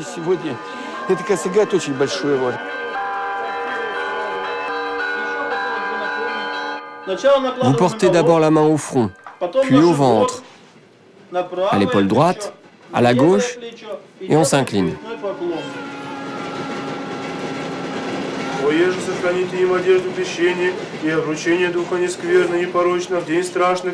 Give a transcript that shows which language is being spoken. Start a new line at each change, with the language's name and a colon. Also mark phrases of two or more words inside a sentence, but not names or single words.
French: Vous portez d'abord la main au front, puis au ventre, à l'épaule droite, à la gauche, et on s'incline.
Church Slavic: Воеже сохраните им одежду крещения и обручение духа нескверно и порочно в день страшных.